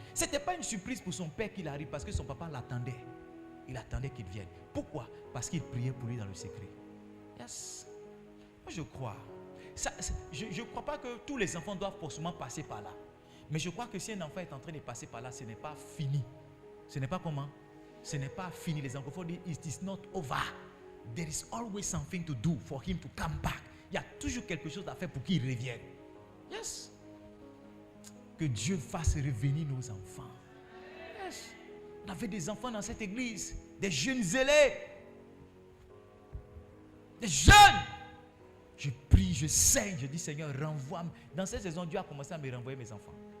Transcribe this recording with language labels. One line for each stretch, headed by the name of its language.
French: Ce n'était pas une surprise pour son père qu'il arrive, parce que son papa l'attendait. Il attendait qu'il vienne. Pourquoi? Parce qu'il priait pour lui dans le secret. Yes. Moi je crois. Je ne crois pas que tous les enfants doivent forcément passer par là. Mais je crois que si un enfant est en train de passer par là, ce n'est pas fini. Ce n'est pas comment? Ce n'est pas fini. Les anglophones disent
English: it is not over. There is always something to do for him to come back.
French: Il y a toujours quelque chose à faire pour qu'il revienne. Yes. Que Dieu fasse revenir nos enfants. Yes. On avait des enfants dans cette église, des jeunes zélés, des jeunes. Je prie, je saigne, je dis: Seigneur, renvoie-moi. Dans cette saison, Dieu a commencé à me renvoyer mes enfants.